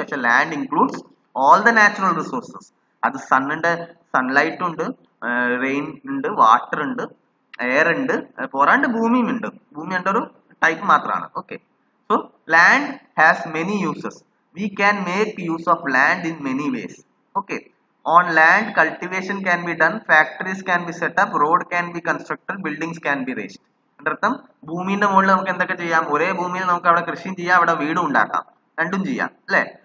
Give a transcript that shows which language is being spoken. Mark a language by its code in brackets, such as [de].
[ml] പക്ഷെ [en] Land includes all the natural resources. [ml] അത് sunlight ഉണ്ട്, റെയിൻ ഉണ്ട്, വാട്ടർ ഉണ്ട്, എയർ ഉണ്ട്, പോരാണ്ട് ഭൂമിയും ഉണ്ട്. ഭൂമി എൻ്റെ ഒരു ടൈപ്പ് മാത്രമാണ്. Okay, [en] So land has many uses. We can make use of land in many ways. Okay, on land cultivation can be done, factories can be set up, road can be constructed, buildings can be raised. [ml] അതിനർത്ഥം ഭൂമിന്റെ മുകളിൽ നമുക്ക് എന്തൊക്കെ ചെയ്യാം? ഒരേ ഭൂമിയിൽ നമുക്ക് അവിടെ കൃഷിയും ചെയ്യാം, അവിടെ വീടും ഉണ്ടാക്കാം, രണ്ടും ചെയ്യാം അല്ലെ?